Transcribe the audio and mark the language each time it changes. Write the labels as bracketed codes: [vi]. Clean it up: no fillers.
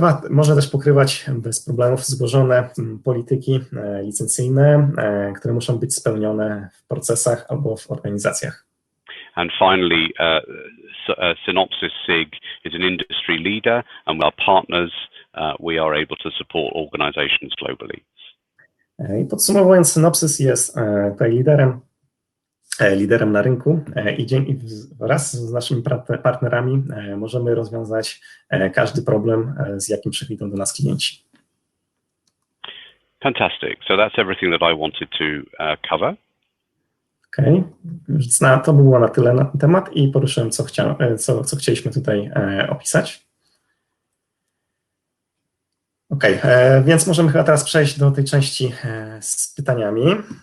[pl] Może też pokrywać bez problemów złożone polityki licencyjne, które muszą być spełnione w procesach albo w organizacjach. [en] And finally, Synopsys SIG is an industry leader, and with our partners, we are able to support organizations globally. [pl] I podsumowując, Synopsys jest tutaj liderem na rynku i wraz z naszymi partnerami możemy rozwiązać każdy problem, z jakim przychodzą do nas klienci. [en] Fantastic. So that's everything that I wanted to cover. [pl] Okej, to było na tyle na ten temat i poruszyłem, co chcieliśmy tutaj opisać. Okej, więc możemy chyba teraz przejść do tej części z pytaniami.